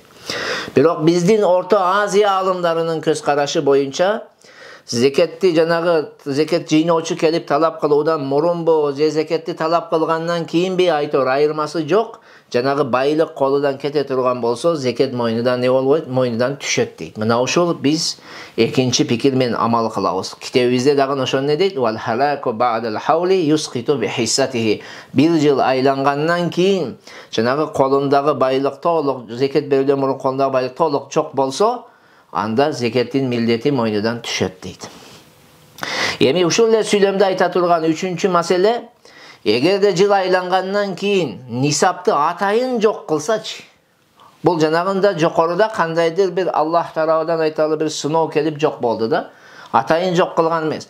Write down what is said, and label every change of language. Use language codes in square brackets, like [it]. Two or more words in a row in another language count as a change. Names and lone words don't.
[ky] Бирок биздин Орто Азия алымдарынын көз карашы боюнча зекетти жанагы зекет жыйноочу келип талап кылуудан мурунбу, же зекетти талап кылгандан кийинби айтор айырмасы жок. Жанагы байлык колудан кете турган болсо, зекет мойнудан не болбойт? Мойнудан түшөт дейт. Мына ошол биз экинчи пикир менен амал кылабыз. Китебибизде дагы ошону не дейт? [ar] والهلاك بعد الحول يسقط بحصته. [ky] Bir жыл айлангандан кийин жанагы колундагы байлык толук, зекет берүүдөн мурун колундагы байлык толук чок болсо, анда зекеттин милдети мойнудан түшөт дейт. Эми ушул эле сүйлөмдө айта турган үчүнчү маселе, эгерде жыл айлангандан кийин нисапты атайын жок кылсачы, бул жанагында жокоруда кандайдыр бир Аллах тарабынан айталы бир сыноо келип жок болду да, атайын жок кылган эмес.